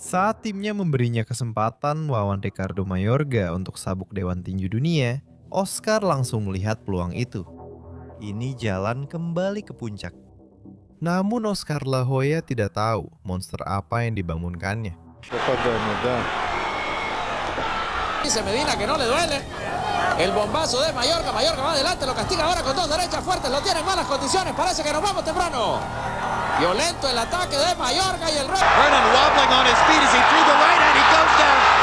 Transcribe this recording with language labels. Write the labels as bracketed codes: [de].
[id] Saat timnya memberinya kesempatan melawan Ricardo Mayorga untuk sabuk Dewan Tinju Dunia, Oscar langsung melihat peluang itu. Ini jalan kembali ke puncak. Namun Oscar De La Hoya tidak tahu monster apa yang dibangunkannya. [es] Medina que no le duele. El bombazo de Mayorga, Mayorga va adelante, lo castiga ahora con 2 derechas fuertes, lo tiene en malas condiciones, parece que nos vamos temprano. Violento el ataque de Mayorga y el [en] Vernon wobbling on his feet as he threw the right and he goes down.